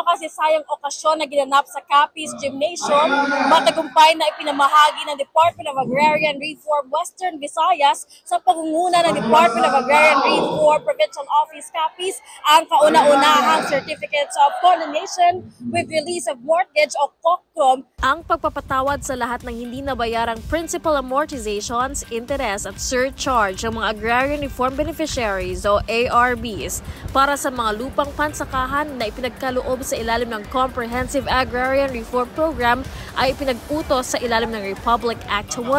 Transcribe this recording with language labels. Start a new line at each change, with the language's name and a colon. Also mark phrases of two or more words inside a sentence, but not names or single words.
Filipino: makasaysayang okasyon na ginanap sa Capiz Gymnasium, matagumpay na ipinamahagi ng Department of Agrarian Reform Western Visayas sa pangunguna ng Department of Agrarian Reform Provincial Office Capiz ang kauna-unahang Certificates of Condonation with Release of Mortgage o COCROM, ang pagpapatawad sa lahat ng hindi nabayarang
English: principal amortizations,
Filipino: interest at surcharge ng mga
English: Agrarian Reform Beneficiaries
Filipino: o ARBs para sa mga lupang pansakahan na ipinagkaloob sa ilalim ng Comprehensive Agrarian Reform Program ay ipinag-utos sa ilalim ng Republic Act